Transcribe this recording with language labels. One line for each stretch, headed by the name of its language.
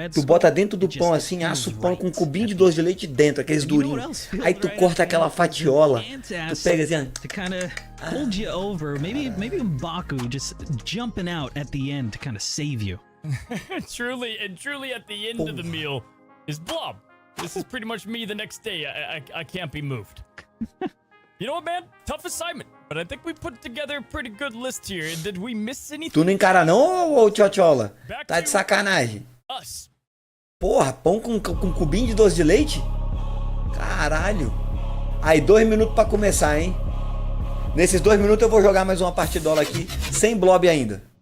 Portuguese: Tu bota dentro do pão assim, assa o pão com um cubinho de doce de leite dentro, aqueles durinhos. Aí tu corta aquela fatiola. Tu pega assim,
English: hold you over. Maybe Baku just jumping out at the end to kind of save you. truly at the end of the meal is Blob. This is pretty much me the next day. I can't be moved. You know what, man? Tough assignment, but I think we put together a pretty good list here. Did we miss anything?
Portuguese: Tu não encara não, ô tchotchola? Tá de sacanagem.
English: Us.
Portuguese: Porra, pão com cubinho de doce de leite? Caralho. Aí, 2 minutos pra começar, hein? Nesses 2 minutos eu vou jogar mais uma partidola aqui, sem blob ainda.